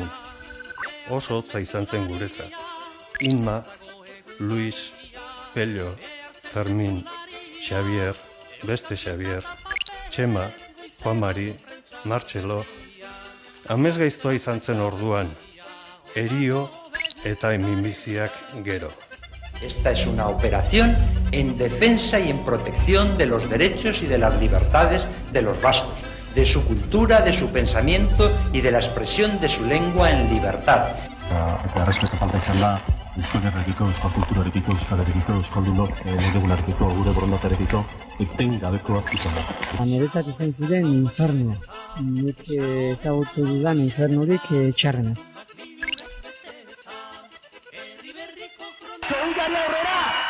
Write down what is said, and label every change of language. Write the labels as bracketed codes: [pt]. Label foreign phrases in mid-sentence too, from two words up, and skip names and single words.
[eu] Oso hotza izan zen guretzat. Inma, Luis, Pello, Fermin, Xavier, beste Xavier, Txema, Juan Mari, Martxelo. Amesgaiztoa izan zen orduan, erio eta minbiziak gero. [es] Esta es una operación en defensa y en protección de los derechos y de las libertades de los vascos, de su cultura, de su pensamiento y de la expresión de su lengua en libertad. [eu] Eta errespetu falta izan da, Euskal Herrekiko, Euskal Kulturarekiko, Euskal Herrekiko, Euskaldunok, Legegunarekiko, gure borondaterekiko, etengabekoa izan da. Niretzat izan ziren infernua. Nik ezagutu dudan infernurik txarrena. Egunkaria aurrera!